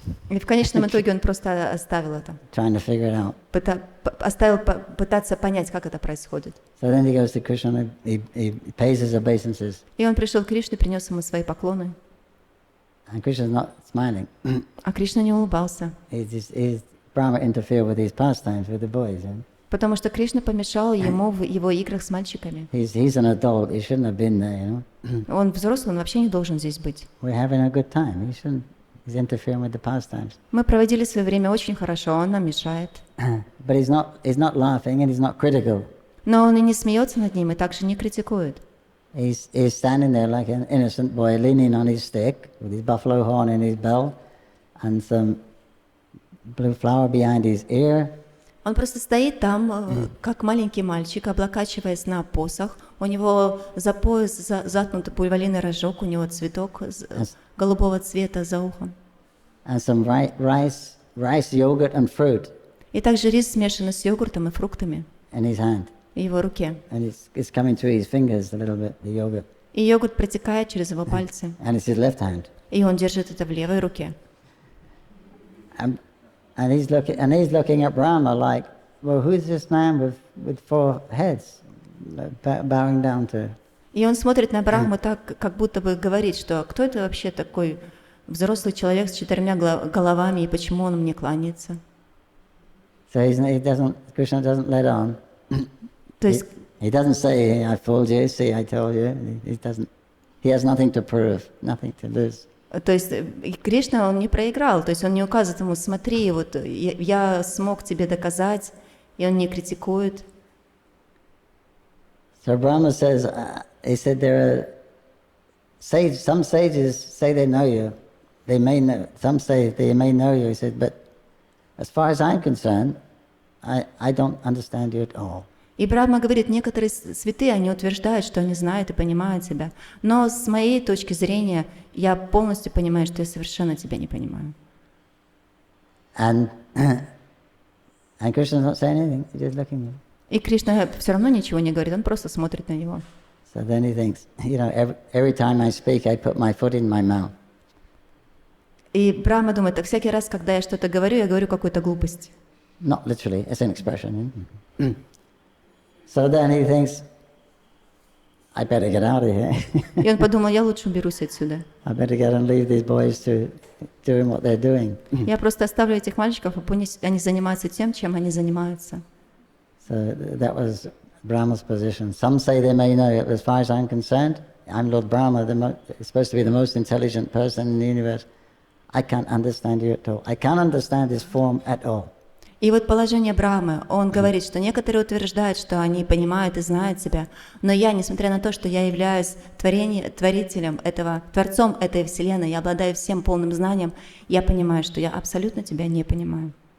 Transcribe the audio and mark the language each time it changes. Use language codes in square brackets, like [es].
[ru] И в конечном итоге он просто оставил это. [en] trying to figure it out. [ru] Оставил пытаться понять, как это происходит. [en] So then he goes to Krishna and he pays his obeisances. [ru] И он пришел к Кришне, принес ему свои поклоны. [en] And Krishna's not smiling. [ru] А Кришна не улыбался, [en] Brahma interfered with his pastimes with the boys. [ru] потому что Кришна помешал ему в его играх с мальчиками. [en] He's an adult. He shouldn't have been there, you know. [ru] Он взрослый, он вообще не должен здесь быть. [en] We're having a good time. He's interfering with the pastimes. [ru] Мы проводили свое время очень хорошо, он нам мешает. [en] But he's not laughing and he's not critical. [ru] Но он и не смеется над ним, и также не критикует. [en] He's standing there like an innocent boy, leaning on his stick with his buffalo horn in his bell and some blue flower behind his ear. [ru] Он просто стоит там, как маленький мальчик, облокачиваясь на посох. У него за пояс заткнут пульвалиный рожок, у него цветок голубого цвета за ухом. [en] And some rice, yogurt and fruit [ru] И также рис, смешанный с йогуртом и фруктами [en] in his hand. [ru] в его руке. [en] And it's coming through his fingers a little bit, the yogurt. [ru] И йогурт протекает через его пальцы. [en] And it's his left hand. [ru] И он держит это в левой руке. [en] And he's looking at Brahma like, well, who's this man with four heads, bowing down to? [ru] И он смотрит на Брахму так, как будто бы говорит, что кто это вообще такой взрослый человек с 4 головами, и почему он мне кланяется? [en] So Krishna doesn't let on. [ru] То есть [en] He doesn't say, I fooled you, see, I told you. He has nothing to prove, nothing to lose. [ru] То есть Кришна, он не проиграл, то есть он не указывает ему: смотри, вот я смог тебе доказать, и он не критикует. [en] So Brahma says, he said there are some sages say they know you, they may know, some say they may know you. He said, but as far as I'm concerned, I don't understand you at all. [ru] И Брахма говорит, некоторые святые, они утверждают, что они знают и понимают тебя. Но с моей точки зрения, я полностью понимаю, что я совершенно тебя не понимаю. [en] And Krishna's not saying anything, he's just looking at him. [ru] И Кришна все равно ничего не говорит, он просто смотрит на него. [en] So then he thinks, every time I speak, I put my foot in my mouth. [ru] И Брахма думает, так всякий раз, когда я что-то говорю, я говорю какую-то глупость. [en] Not literally, it's an expression. So then he thinks, I better get out of here. [ru] И он подумал, я лучше уберусь отсюда. [en] I better get and leave these boys to doing what they're doing. [ru] Я просто оставлю этих мальчиков, и пусть они занимаются тем, чем они занимаются. [en] So that was Brahma's position. Some say they may know it. As far as I'm concerned, I'm Lord Brahma, supposed to be the most intelligent person in the universe. I can't understand you at all. I can't understand this form at all. [ru] И вот положение Брахмы, он говорит, что некоторые утверждают, что они понимают и знают себя, но я, несмотря на то, что я являюсь творителем этого, творцом этой вселенной, я обладаю всем полным знанием, я понимаю, что я абсолютно тебя не понимаю.